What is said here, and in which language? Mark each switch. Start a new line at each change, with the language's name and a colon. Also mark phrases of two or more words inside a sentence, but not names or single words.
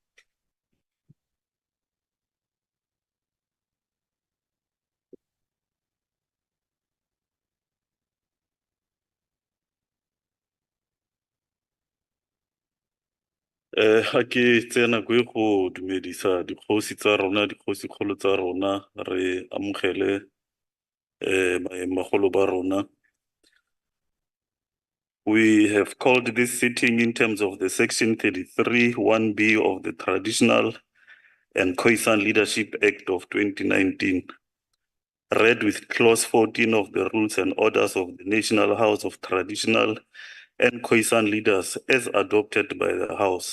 Tswana: Ga ke tsaya nako e go dumedisa dikgosi tsa rona dikgosikgolo tsa rona re amogele bagolo ba rona.
English: We have called this sitting in terms of the section 33 1B of the Traditional and Khoi-San Leadership Act of 2019, read with clause 14 of the rules and orders of the National House of Traditional and Khoi-San Leaders as adopted by the House.